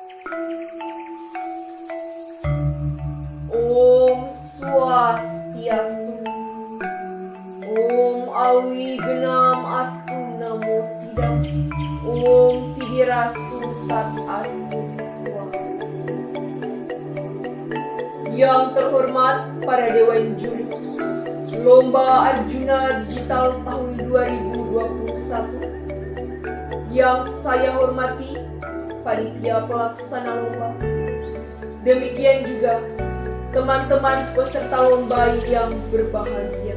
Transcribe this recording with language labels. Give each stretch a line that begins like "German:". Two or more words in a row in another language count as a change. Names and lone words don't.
Sanskrit: ॐ स्वस्त्यस्तु. ॐ अवि घ्नम् अस्तु नमः सिद्धम्. ॐ सिद्धिरस्तु तत् अस्तु स्वाहा.
Indonesian: Yang terhormat para Dewan Juri Lomba Arjuna Digital tahun 2021. Yang saya hormati panitia pelaksana lomba. Demikian juga teman-teman peserta lomba yang berbahagia.